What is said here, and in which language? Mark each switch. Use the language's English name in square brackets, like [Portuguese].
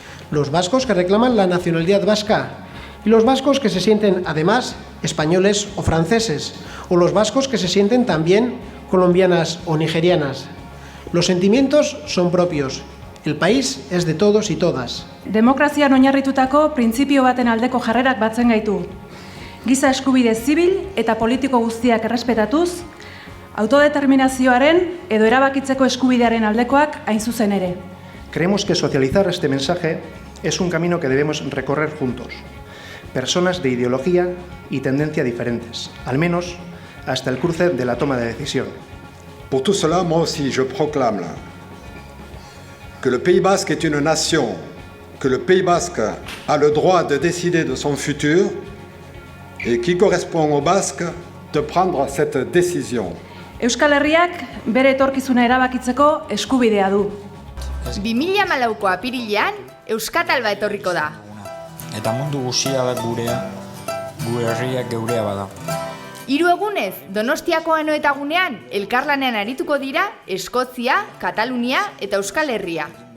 [Spanish] Los vascos que reclaman la nacionalidad vasca y los vascos que se sienten además españoles o franceses, o los vascos que se sienten también colombianas o nigerianas. Los sentimientos son propios. El país es de todos y todas. [Basque] Demokrazian oinarritutako printzipio baten aldeko jarrerak batzen gaitu. Giza eskubide zibil eta politiko guztiak errespetatuz, autodeterminazioaren edo erabakitzeko eskubidearen aldekoak hain zuzen ere. [Spanish] Creemos que socializar este mensaje es un camino que debemos recorrer juntos. Personas de ideología y tendencia diferentes, al menos hasta el cruce de la toma de decisión. [French] Pour tout cela, moi aussi, je proclame que le Pays Basque est une nation, que le Pays Basque a le droit de décider de son futur et qui correspond aux Basques de prendre cette décision. [Basque] Euskal Herriak bere etorkizuna erabakitzeko eskubidea du. 2014ko apirilean Euskatalba etorriko da. Eta mundu guztia da gurea, gure herriak geurea bada. 3 egunez, Donostiako Anoetagunean elkarlanean arituko dira Eskozia, Katalunia eta Euskal Herria.